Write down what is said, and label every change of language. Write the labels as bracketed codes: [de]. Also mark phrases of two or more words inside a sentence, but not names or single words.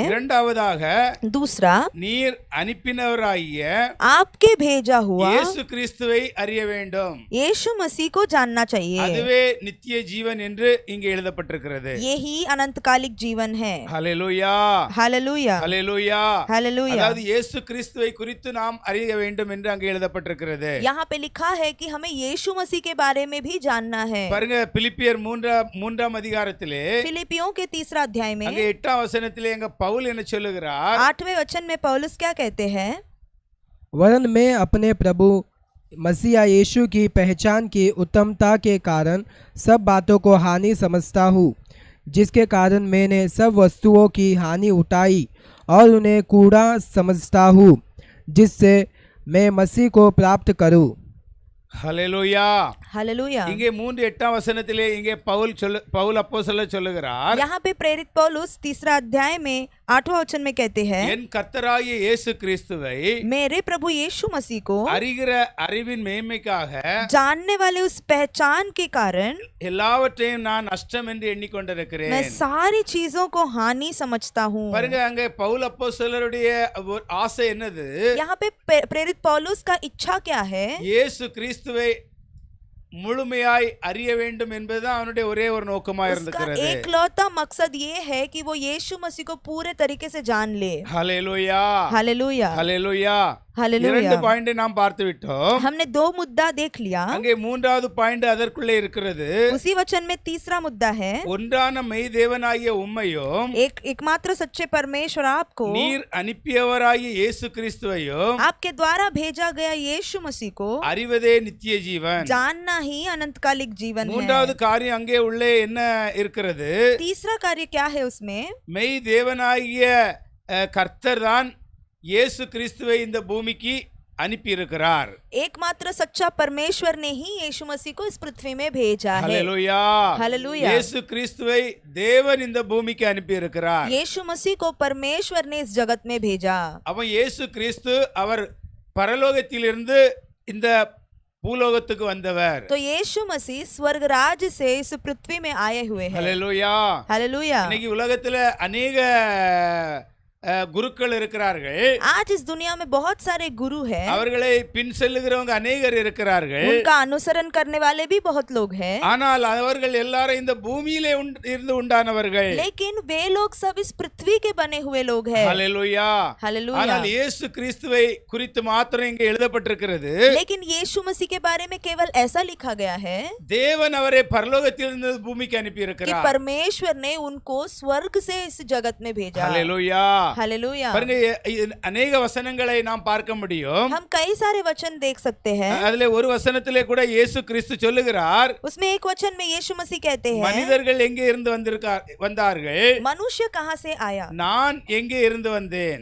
[ta] இரண்டாவதாக [hi] दूसरा, [ta] நீர் அனுப்பினவராகிய [hi] आपके भेजा हुआ [ta] இயேசு கிறிஸ்துவை அறிய வேண்டும். [hi] यीशु मसीह को जानना चाहिए। [ta] அதுவே நித்திய ஜீவன் என்று இங்கே எழுதப்பட்டிருக்கிறது. [hi] यही अनंतकालिक जीवन है। [ta] ஹல்லேலூயா, [hi] हालेलुया, [ta] ஹல்லேலூயா. [hi] हालेलुया। [ta] அதாவது இயேசு கிறிஸ்துவை குறித்து நாம் அறிய வேண்டும் என்று அங்கே எழுதப்பட்டிருக்கிறது. [hi] यहाँ पे लिखा है कि हमें यीशु मसीह के बारे में भी जानना है। [ta] பாருங்க, பிலிப்பியர் மூன்றாம் அதிகாரத்திலே [hi] फिलिपियों के 3 अध्याय में [ta] அங்கே 8ஆம் வசனத்திலே எங்க பவுல் என்ன சொல்லுகிறார்? [hi] 8वें वचन में पौलुस क्या कहते हैं? वरन मैं अपने प्रभु मसीह यीशु की पहचान की उत्तमता के कारण सब बातों को हानि समझता हूँ, जिसके कारण मैंने सब वस्तुओं की हानि उठाई और उन्हें कूड़ा समझता हूँ, जिससे मैं मसीह को प्राप्त करूँ। [ta] ஹல்லேலூயா. [hi] हालेलुया। [ta] இங்கே 3:8ஆம் வசனத்திலே இங்கே பவுல் அப்போஸ்தலர் சொல்லுகிறார், [hi] यहाँ पे प्रेरित पौलुस 3 अध्याय में 8वां वचन में कहते हैं, [ta] என் கர்த்தராகிய இயேசு கிறிஸ்துவை [hi] मेरे प्रभु यीशु मसीह को [ta] அறிகிற அறிவின் மேன்மைக்காக [hi] जानने वाले उस पहचान के कारण [ta] எல்லாவற்றையும் நான் நஷ்டம் என்று [hi] मैं [ta] எண்ணிக்கொண்டிருக்கிறேன். [hi] सारी चीजों को हानि समझता हूँ। [ta] பாருங்க, அங்கே பவுல் அப்போஸ்தலருடைய ஒரு ஆசை என்னது? [hi] यहाँ पे प्रेरित पौलुस का इच्छा क्या है? [ta] இயேசு கிறிஸ்துவை முழுமையாய் அறிய வேண்டும் என்பதுதான் அவனுடைய ஒரே ஒரு நோக்கமா [hi] उसका [ta] இருந்திருக்கிறது. [hi] एकलौता मकसद ये है कि वो यीशु मसीह को पूरे तरीके से जान ले। [ta] ஹல்லேலூயா, [hi] हालेलुया, [ta] ஹல்லேலூயா. [hi] हालेलुया। [ta] இரண்டு பாயிண்டை நாம் பார்த்து விட்டோம். [hi] हमने 2 मुद्दा देख लिया। [ta] அங்கே மூன்றாவது பாயிண்ட் அதற்குள்ளே இருக்கிறது. [hi] उसी वचन में तीसरा मुद्दा है, [ta] ஒன்றான மெய் தேவனாகிய உம்மையும் [hi] एकमात्र सच्चे परमेश्वर आपको, [ta] நீர் அனுப்பியவராகிய இயேசு கிறிஸ்துவையும் [hi] आपके द्वारा भेजा गया यीशु मसीह को [ta] அறிவதே நித்திய ஜீவன். [hi] जानना ही अनंतकालिक जीवन है। [ta] மூன்றாவது காரியம் அங்கே உள்ளே என்ன இருக்கிறது? [hi] तीसरा कार्य क्या है उसमें? [ta] மெய் தேவனாகிய கர்த்தர் தான் இயேசு கிறிஸ்துவை இந்த பூமிக்கு அனுப்பி இருக்கிறார். [hi] एकमात्र सच्चा परमेश्वर ने ही यीशु मसीह को इस पृथ्वी में भेजा है। [ta] ஹல்லேலூயா, [hi] हालेलुया। [ta] இயேசு கிறிஸ்துவை தேவன் இந்த பூமிக்கு அனுப்பி இருக்கிறார். [hi] यीशु मसीह को परमेश्वर ने इस जगत में भेजा। [ta] அவன் இயேசு கிறிஸ்து அவர் பரலோகத்திலிருந்து இந்த பூலோகத்துக்கு வந்தவர். [hi] तो यीशु मसीह स्वर्ग राज्य से इस पृथ्वी में आए हुए हैं। [ta] ஹல்லேலூயா. [hi] हालेलुया। [ta] இன்னைக்கு உலகத்துல अनेक குருக்கள் இருக்கிறார்கள். [hi] आज इस दुनिया में बहुत सारे गुरु हैं। [ta] அவர்களை பின் செல்லுகிறவங்க अनेகர் இருக்கிறார்கள். [hi] उनका अनुसरण करने वाले भी बहुत लोग हैं। [ta] ஆனால் அவர்கள் எல்லாரும் இந்த பூமியிலே இருந்து உண்டானவர்கள். [hi] लेकिन वे लोग सब इस पृथ्वी के बने हुए लोग हैं। [ta] ஹல்லேலூயா. [hi] हालेलुया। [ta] ஆனால் இயேசு கிறிஸ்துவை குறித்து மாத்திரம் இங்கே எழுதப்பட்டிருக்கிறது. [hi] लेकिन यीशु मसीह के बारे में केवल ऐसा लिखा गया है [ta] தேவன் அவரை பரலோகத்திலிருந்து பூமிக்கு அனுப்பி [hi] कि [ta] இருக்கிறார். [hi] परमेश्वर ने उनको स्वर्ग से इस जगत में भेजा। [ta] ஹல்லேலூயா. [hi] हालेलुया। [ta] பாருங்க, अनेक வசனங்களை நாம் பார்க்க முடியும். [hi] हम कई सारे वचन देख सकते हैं। [ta] அதுல ஒரு வசனத்திலே கூட இயேசு கிறிஸ்து சொல்லுகிறார், [hi] उसमें एक वचन में यीशु मसीह कहते हैं, [ta] மனிதர்கள் எங்கே இருந்து வந்தார்கள், [hi] मनुष्य कहाँ से आया [ta] நான் எங்கே இருந்து வந்தேன்.